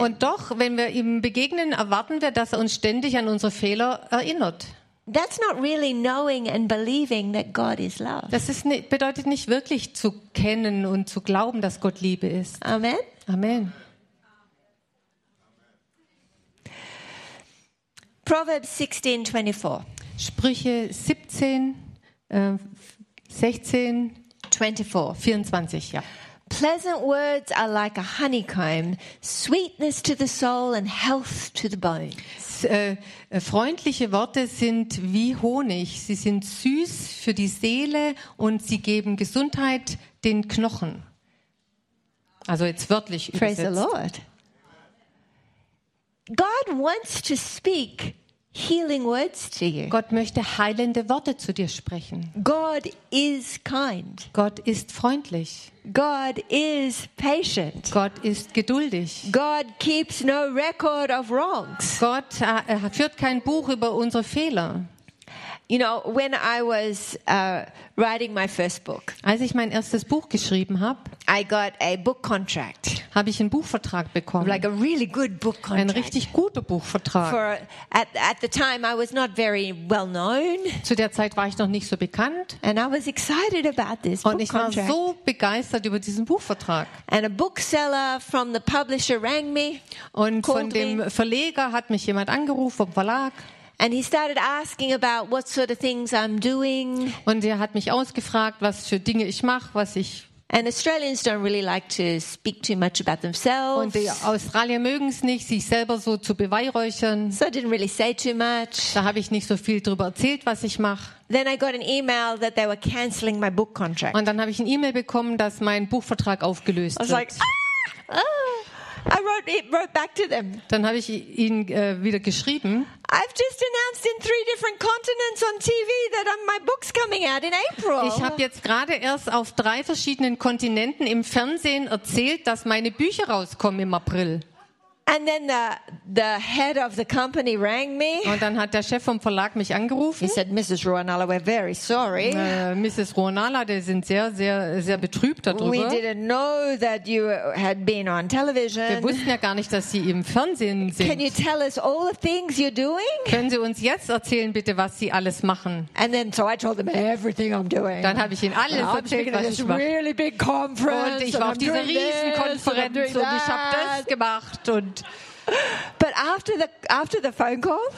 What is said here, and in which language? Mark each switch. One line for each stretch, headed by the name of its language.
German: Und doch, wenn wir ihm begegnen, erwarten wir, dass er uns ständig an unsere Fehler erinnert.
English: That's not really knowing and believing that God is love.
German: Das bedeutet nicht wirklich zu kennen und zu glauben, dass Gott Liebe ist.
English: Amen.
German: Amen.
English: Proverbs 16:24.
German: Sprüche 16:24. Ja.
English: Pleasant words are like a honeycomb, sweetness to the soul and health to the bones.
German: Freundliche Worte sind wie Honig. Sie sind süß für die Seele und sie geben Gesundheit den Knochen. Also jetzt wörtlich übersetzt.
English: Praise the Lord. God wants to speak healing words to you.
German: Gott möchte heilende Worte zu dir sprechen.
English: God is kind.
German: Gott ist freundlich.
English: God is patient.
German: Gott ist geduldig.
English: God keeps no record of wrongs.
German: Gott führt kein Buch über unsere Fehler.
English: You know, when I was writing my first book,
German: als ich mein erstes Buch geschrieben habe,
English: I got a book contract.
German: Habe ich einen Buchvertrag bekommen.
English: Like a really good book contract.
German: Ein richtig guter Buchvertrag.
English: At the time I was not very well known.
German: Zu der Zeit war ich noch nicht so bekannt.
English: And I was excited about this book contract.
German: Und ich war so begeistert über diesen Buchvertrag.
English: And a bookseller from the publisher rang me.
German: Und von dem Verleger hat mich jemand angerufen vom Verlag.
English: And he started asking about what sort of things I'm doing.
German: Und er hat mich ausgefragt, was für Dinge ich mache, was ich.
English: And Australians don't really like to speak too much about themselves.
German: Und die Australier mögen es nicht, sich selber so zu beweihräuchern.
English: So I didn't really say too much.
German: Da habe ich nicht so viel drüber erzählt, was ich mache.
English: Then I got an email that they were canceling my book contract.
German: Und dann habe ich ein E-Mail bekommen, dass mein Buchvertrag aufgelöst wird.
English: I was like, I wrote back to them.
German: Dann habe ich ihnen wieder geschrieben.
English: I've just announced in 3 different continents on TV that my book's coming out in April.
German: Ich habe jetzt gerade erst auf 3 verschiedenen Kontinenten im Fernsehen erzählt, dass meine Bücher rauskommen im April.
English: And then the head of the company rang me.
German: Und dann hat der Chef vom Verlag mich angerufen.
English: He said, Mrs. Ruanala, we're very sorry.
German: Mrs. Ruanala, die sind sehr, sehr, sehr betrübt darüber.
English: We didn't know that you had been on television.
German: Wir wussten ja gar nicht, dass Sie im Fernsehen sind.
English: Can you tell us all the things you're doing?
German: Können Sie uns jetzt erzählen, bitte, was Sie alles machen?
English: And then so I told them everything I'm doing.
German: Dann habe ich ihnen alles erzählt, was ich mache.
English: I'm taking this really big conference.
German: Und ich war auf dieser riesen Konferenz und ich habe das gemacht und
English: But after the phone call,